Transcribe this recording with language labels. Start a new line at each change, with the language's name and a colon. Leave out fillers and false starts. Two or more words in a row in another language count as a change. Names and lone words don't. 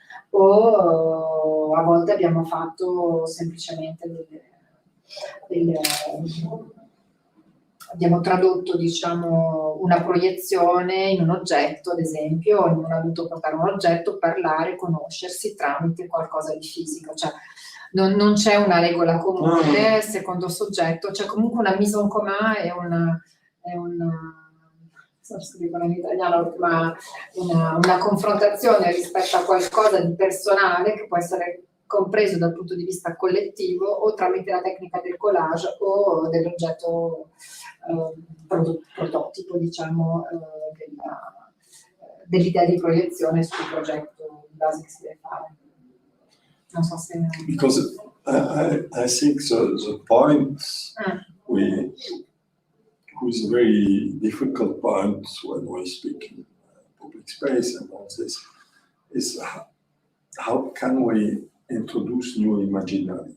Italian: o a volte abbiamo fatto semplicemente abbiamo tradotto, diciamo, una proiezione in un oggetto, ad esempio, ognuno ha dovuto portare un oggetto, parlare, conoscersi tramite qualcosa di fisico, cioè non c'è una regola comune secondo soggetto, c'è comunque una
French: mise en commun
Italian: e in italiano, ma una confrontazione rispetto a qualcosa di personale che può essere compreso dal punto di vista collettivo o tramite la tecnica del collage o dell'oggetto prototipo, diciamo, dell'idea di proiezione sul progetto di base che si deve fare. Non so se...
English: Because I think the point who's a very difficult point when we speak in public space and all this is how can we introduce new imaginary?